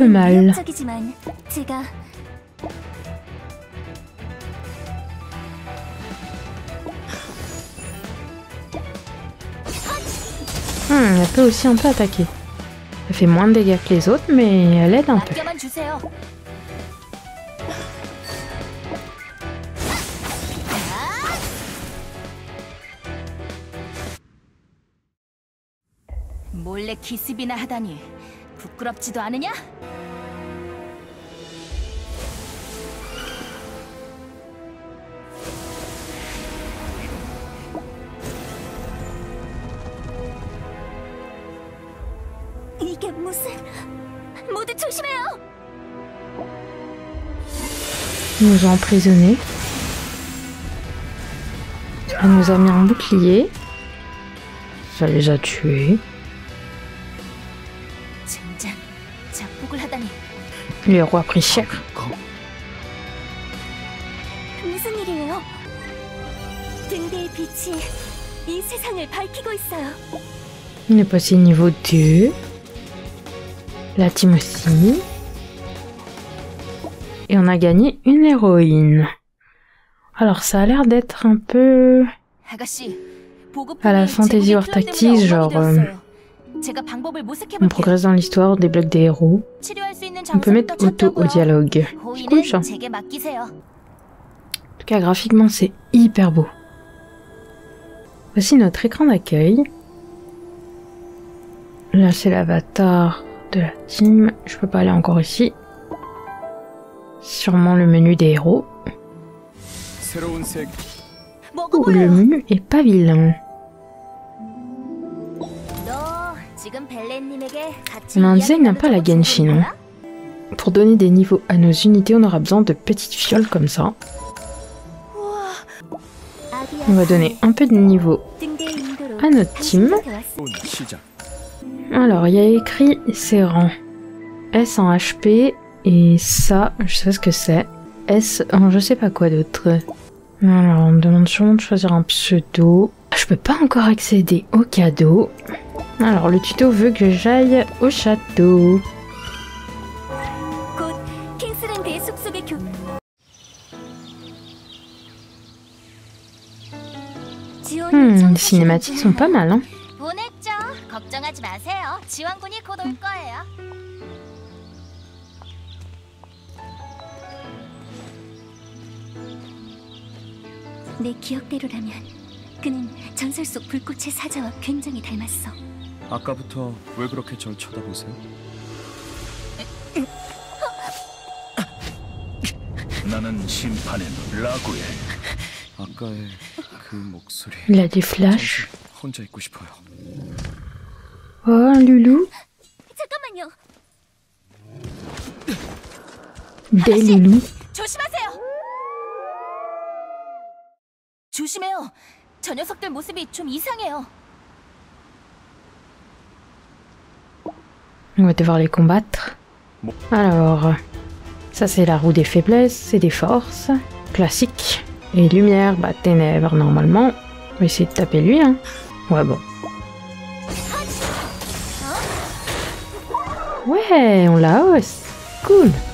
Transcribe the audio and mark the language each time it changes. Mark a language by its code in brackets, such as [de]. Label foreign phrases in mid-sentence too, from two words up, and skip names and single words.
[ko] 공격은 [fr] mal. [ko] 위협적이지만 제가 [fr] Elle peut aussi un peu attaquer. Elle fait moins de dégâts que les autres, mais elle aide un peu. [ko] 맡겨만 주세요. 몰래 기습이나 하다니 부끄럽지도 않으냐? 이게 무슨... 모두 조심해요. [fr] Ils nous ont emprisonnés. Elle nous a mis un bouclier. Ça les a tués. [ko] 젠장, 작복을 하다니. [fr] Le héros a pris cher. [ko] 무슨 일이에요? 등대의 빛이 이 세상을 밝히고 있어요. [fr] On est passé niveau 2. La team aussi. Et on a gagné une héroïne. Alors ça a l'air d'être un peu... [ko] 아가씨, [fr] À la Fantasy War Tactics, genre, [ko] 제가 방법을 [fr] on [ko] 모색해볼게요. [fr] progresse dans l'histoire, on débloque des héros. [ko] 치료할 수 있는 [fr] On peut mettre [ko] 장소부터 [fr] auto au [ko] 찾자고요. [fr] dialogue. C'est cool ça. [ko] 호의는 [fr] En [ko] 제게 맡기세요. [fr] tout cas, graphiquement, c'est hyper beau. Voici notre écran d'accueil. Là, c'est l'avatar de la team. Je peux pas aller encore ici. Sûrement le menu des héros. [ko] 새로운 세계. [fr] Ouh, le menu est pas vilain. [ko] 너 지금 벨렌님에게 같이 [fr] On a un design un [ko] 이야기 [fr] peu à la [ko] 나누자고 [fr] Genshin. [ko] 부르는 [fr] Hein. [ko] 거야? [fr] Pour donner des niveaux à nos unités, on aura besoin de petites fioles comme ça. On va donner un peu de niveau [ko] 등대의 인도로 [fr] à notre team. [ko] 당신한테 왔어. 온 시작. [fr] Alors, il y a écrit ses rangs. S en HP et ça, je sais pas ce que c'est. S en je sais pas quoi d'autre. Alors, on me demande sûrement de choisir un pseudo. Je peux pas encore accéder au cadeau. Alors, le tuto veut que j'aille au château. [ko] 곧 킹스랜드의 숲속의 교... [fr] cinématiques sont pas mal, hein. [ko] 보냈죠. 걱정하지 마세요. 지원군이 곧 올 거예요. 내 기억대로라면 그는 전설 속 불꽃의 사자와 굉장히 닮았어. 아까부터 왜 그렇게 절 쳐다보세요? 나는 심판의 라구에 아까의 그 목소리. [fr] Il a des flashs. [ko] 잠시 혼자 있고 싶어요. [fr] Oh, Loulou. [ko] 잠깐만요. [fr] Des Loulou. [ko] 조심하세요. 조심해요. 저 녀석들 모습이 좀 이상해요. [fr] On va devoir les combattre. Alors, ça c'est la roue des faiblesses et des forces. Classique. Et lumière, bah ténèbres normalement. On va essayer de taper lui, hein. Ouais, bon. Ouais, on la hausse. Cool.